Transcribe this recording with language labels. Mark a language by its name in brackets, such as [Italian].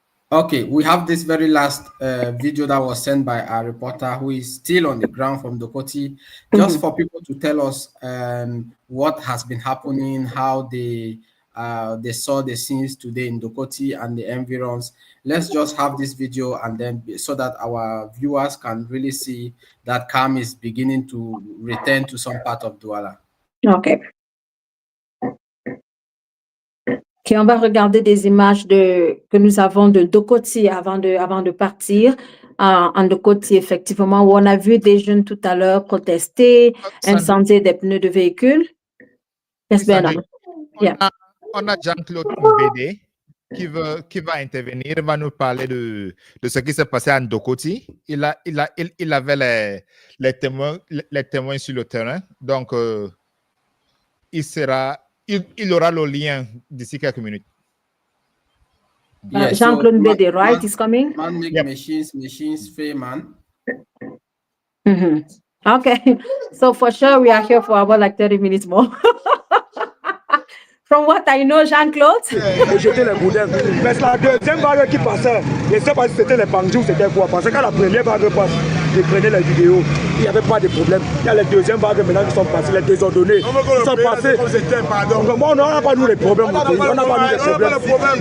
[English] Okay, we have this very last video that was sent by our reporter who is still on the ground from Dokoti, just for people to tell us what has been happening, how they saw the scenes today in Dokoti and the environs. Let's just have this video and then so that our viewers can really see that calm is beginning to return to some part of Douala. Okay. [French] Okay, on va regarder des images que nous avons de Dokoti avant de partir. En Dokoti, effectivement, où on a vu des jeunes tout à l'heure protester, incendier des pneus de véhicules. [English] Yes, Bernard. [French] On a Jean-Claude Mbede qui va intervenir, va nous parler de ce qui s'est passé en Dokoti. Il avait les témoins sur le terrain. Donc, il aura le lien d'ici quelques minutes. [English] Jean-Claude Mbede, right, is coming? Man make machines fair, man. Okay, so for sure we are here for about like 30 minutes more. From what I know, Jean-Claude. [French] Jeter les boudins. Mais c'est la deuxième vague qui passait. Je ne sais pas si c'était les bandits ou c'était quoi. Parce que quand la première vague passe, je prenais les vidéos. Il n'y avait pas de problème. Il y a les deuxièmes vagues maintenant qui sont passées, les désordonnés. Ils sont passés. Donc, on n'a pas nous les problèmes. On n'a pas nous les problèmes.